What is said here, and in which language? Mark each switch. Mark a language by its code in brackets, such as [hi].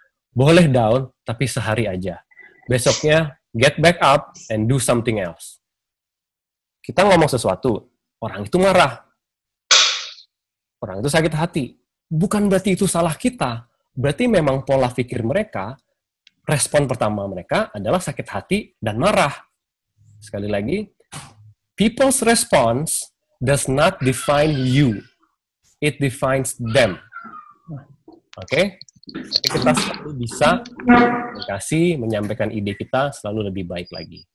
[id] Boleh [en] down, [id] tapi sehari aja. Besoknya [en] get back up and do something else. [id] Kita ngomong sesuatu, orang itu marah, orang itu sakit hati. Bukan berarti itu salah kita. Berarti memang pola pikir mereka, respon pertama mereka adalah sakit hati dan marah. Sekali lagi, [en] people's response does not define you. It defines them. Oke? [id] Kita selalu bisa menyampaikan ide kita selalu lebih baik lagi.